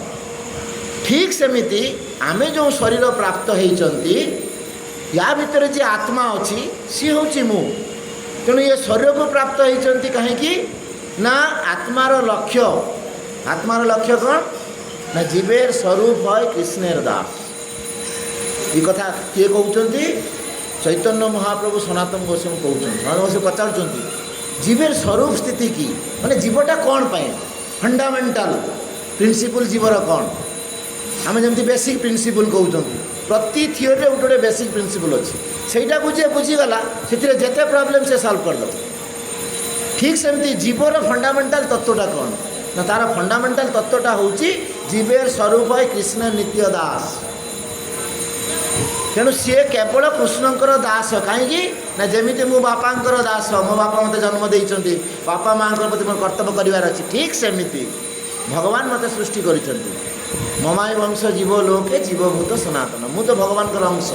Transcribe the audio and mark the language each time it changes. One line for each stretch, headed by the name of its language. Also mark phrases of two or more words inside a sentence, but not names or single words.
Odia: ଠିକ୍ ସେମିତି ଆମେ ଯେଉଁ ଶରୀର ପ୍ରାପ୍ତ ହେଇଛନ୍ତି, ୟା ଭିତରେ ଯିଏ ଆତ୍ମା ଅଛି ସିଏ ହେଉଛି ମୁଁ। ତେଣୁ ଏ ଶରୀରକୁ ପ୍ରାପ୍ତ ହେଇଛନ୍ତି କାହିଁକି ନା ଆତ୍ମାର ଲକ୍ଷ୍ୟ କ'ଣ ନା
Bangla: জীবের স্বরূপ হয় কৃষ্ণের দাস।
Odia: ଏଇ କଥା କିଏ କହୁଛନ୍ତି? ଚୈତନ୍ୟ ମହାପ୍ରଭୁ ସନାତନ ଗୋସ୍ୱାମୀ କହୁଛନ୍ତି। ସନାତନ ଗୋସ୍ୱାମୀ ପଚାରୁଛନ୍ତି
Bangla: জীবের স্বরূপ স্থিতি কি,
Odia: ମାନେ ଜୀବଟା କ'ଣ ପାଇଁ,
English: fundamental principle
Odia: ଜୀବର କ'ଣ? ଆମେ ଯେମିତି
English: basic principle
Odia: କହୁଛନ୍ତି, ପ୍ରତି ଥିଓରିରେ ଗୋଟେ ଗୋଟେ
English: basic principle
Odia: ଅଛି, ସେଇଟାକୁ ଯିଏ ବୁଝିଗଲା ସେଥିରେ ଯେତେ ପ୍ରୋବ୍ଲେମ୍ ସେ ସଲ୍ଭ କରିଦେବ। ଠିକ୍ ସେମିତି ଜୀବର ଫଣ୍ଡାମେଣ୍ଟାଲ ତତ୍ତ୍ୱଟା କ'ଣ ନା ତାର ଫଣ୍ଡାମେଣ୍ଟାଲ ତତ୍ତ୍ୱଟା ହେଉଛି
Bangla: জীবের স্বরূপ হয় কৃষ্ণ নিত্য দাস।
Odia: ତେଣୁ ସିଏ କେବଳ କୃଷ୍ଣଙ୍କର ଦାସ। କାହିଁକି ନା ଯେମିତି ମୁଁ ବାପାଙ୍କର ଦାସ, ମୋ ବାପା ମୋତେ ଜନ୍ମ ଦେଇଛନ୍ତି, ବାପା ମାଆଙ୍କ ପ୍ରତି ମୋର କର୍ତ୍ତବ୍ୟ କରିବାର ଅଛି, ଠିକ୍ ସେମିତି ଭଗବାନ ମୋତେ ସୃଷ୍ଟି କରିଛନ୍ତି।
Sanskrit: ମମାୟ ବଂଶ ଜୀବ ଲୋକେ ଜୀବଭୂତ ସନାତନ,
Odia: ମୁଁ ତ ଭଗବାନଙ୍କର ଅଂଶ।